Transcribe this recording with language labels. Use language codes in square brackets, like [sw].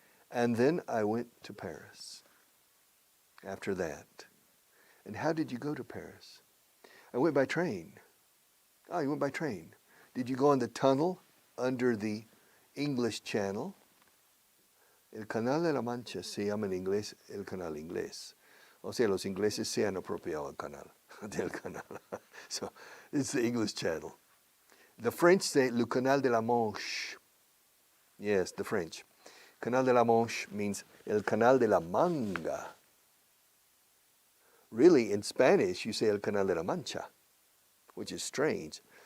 [en] And then I went to Paris after that. And how did you go to Paris? I went by train. Oh, you went by train. Did you go on the tunnel under the English Channel? [es] El Canal de la Mancha se llama en inglés el Canal Inglés. O sea, los ingleses se han apropiado del canal. [en] So it's the English Channel. The French say le Canal de la Manche. Yes, the French. Canal de la Manche means el Canal de la Manga. Really, in Spanish, you say el Canal de la Mancha, which is strange.